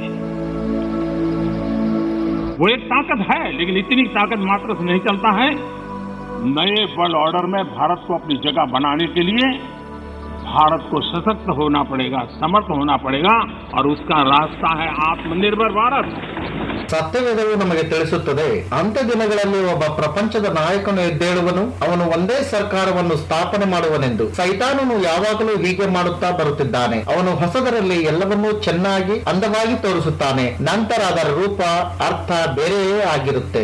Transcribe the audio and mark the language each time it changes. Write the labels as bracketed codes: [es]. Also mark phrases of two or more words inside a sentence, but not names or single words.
[hi] वो एक ताकत है, लेकिन इतनी ताकत मात्र से नहीं चलता है. नए [en] world order [hi] में भारत को अपनी जगह बनाने के लिए भारत को सशक्त होना पड़ेगा, समर्थ होना पड़ेगा, और उसका रास्ता है आत्मनिर्भर भारत. [kn] ಸತ್ಯವೇದವು ನಮಗೆ ತಿಳಿಸುತ್ತದೆ, ಅಂತ್ಯ ದಿನಗಳಲ್ಲಿ ಒಬ್ಬ ಪ್ರಪಂಚದ ನಾಯಕನು ಎದ್ದೇಳುವನು, ಅವನು ಒಂದೇ ಸರ್ಕಾರವನ್ನು ಸ್ಥಾಪನೆ ಮಾಡುವನೆಂದು. ಸೈತಾನನು ಯಾವಾಗಲೂ ಹೀಗೆ ಮಾಡುತ್ತಾ ಬರುತ್ತಿದ್ದಾನೆ. ಅವನು ಹೊಸದರಲ್ಲಿ ಎಲ್ಲವನ್ನೂ ಚೆನ್ನಾಗಿ ಅಂದವಾಗಿ ತೋರಿಸುತ್ತಾನೆ, ನಂತರ ಅದರ ರೂಪ ಅರ್ಥ ಬೇರೆಯೇ ಆಗಿರುತ್ತೆ.